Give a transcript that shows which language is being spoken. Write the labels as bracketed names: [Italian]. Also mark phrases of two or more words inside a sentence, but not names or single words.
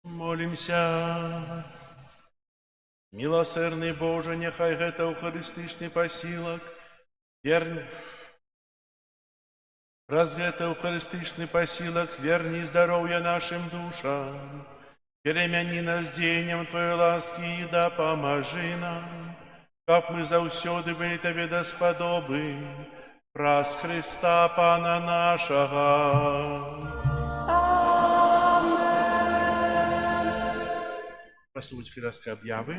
[Russian] Молимся. Милосердный Боже, [Belarusian] нехай гэта эўхарыстычны пасілак, Праз гэта эўхарыстычны пасілак верні здароўя нашим душам. Перемяні нас дзеяннем [Russian] Твоей ласки и [Belarusian] дапамажы нам, каб мы заўсёды былі Табе даспадобы, праз Христа Пана нашага. Паслухайте ласка аб'явы.